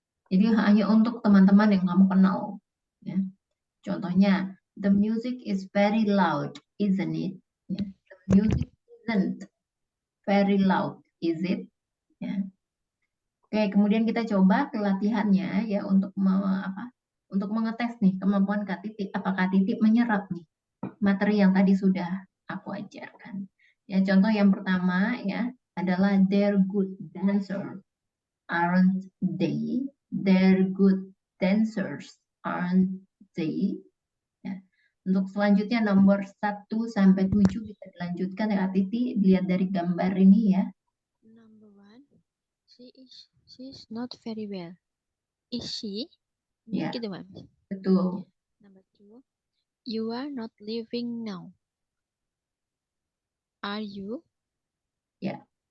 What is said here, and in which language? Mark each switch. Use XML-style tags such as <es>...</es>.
<id>Jadi hanya untuk teman-teman yang kamu kenal. Ya.</id> <en>Contohnya, the music is very loud, isn't it?</en> <id>Ya.</id> <en>The music isn't very loud, is it?</en> <id>Ya. Oke, kemudian kita coba ke latihannya ya untuk untuk mengetes nih kemampuan Kak Titi. Apakah Titi menyerap nih materi yang tadi sudah aku ajarkan. Ya, contoh yang pertama ya adalah</id> <en>they're good dancer, aren't they? They're good dancers, aren't they?</en> <id>Ya. Untuk selanjutnya nomor 1 sampai 7 bisa dilanjutkan ya Kak Titi, dilihat dari gambar ini ya.</id> <en>Number 1, she's not very well. Is she?</en> <id>Ya, Gitu, Ma'am. betul.</id> <en>Number 2, you are not living now. Are you?</en> <id>Ya.</id>